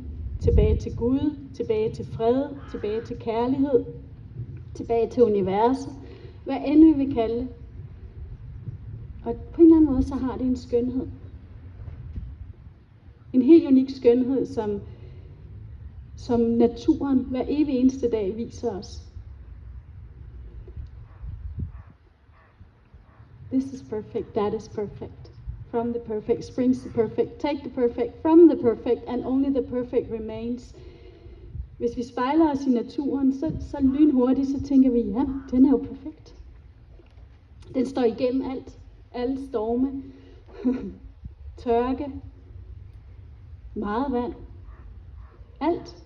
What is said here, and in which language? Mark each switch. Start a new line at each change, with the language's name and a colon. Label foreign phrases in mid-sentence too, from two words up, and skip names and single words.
Danish: Tilbage til Gud, tilbage til fred, tilbage til kærlighed, tilbage til universet. Hvad end vi vil kalde det. Og på en eller anden måde, så har det en skønhed. En helt unik skønhed, som naturen hver evig eneste dag viser os.
English: This is perfect, that is perfect. From the perfect springs the perfect. Take the perfect from the perfect, and only the perfect remains.
Danish: Hvis vi spejler os i naturen, så lynhurtigt, så tænker vi, ja, den er jo perfekt. Den står igennem alt. Alle storme, tørke, meget vand, alt.